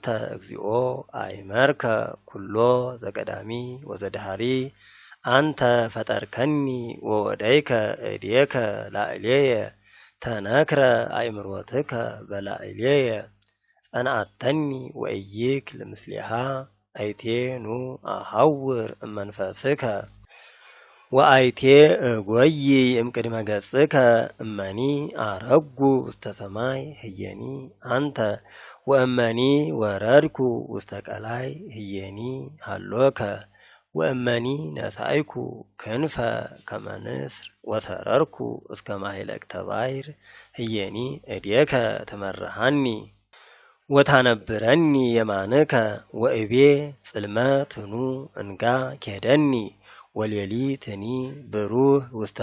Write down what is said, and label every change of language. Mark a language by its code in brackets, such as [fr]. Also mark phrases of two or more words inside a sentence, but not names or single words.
[gez] እግዚኦ አእመርከ ኩሎ ዘቀዳሚ ወዘድሃሪ አንተ ፈጠርከኒ ወወደይከ እዴከ ላዕሌየ ተነክረ አእምሮትከ በላዕሌየ ጸንዐተኒ ወእይክ ለምስሌሃ አይቴ ኑ አሐውር እመንፈስከ ወአይቴ እጐይ እምቅድመ ገጽከ እመኒ አረጉ ውስተ ሰማይ ህየኒ አንተ ወእመኒ ወረድኩ ውስተ ቀላይ ህየኒ ሃሎከ ወእመኒ ነሳይኩ ክንፈ ከመ ንስር ወሰረርኩ እስከ ማኅለቅተ ባሕር ህየኒ እዴከ ትመርሐኒ ወታነብረኒ የማንከ ወእቤ ጽልመትኑ እንጋ ኬደኒ ወሌሊትኒ ብሩህ ውስተ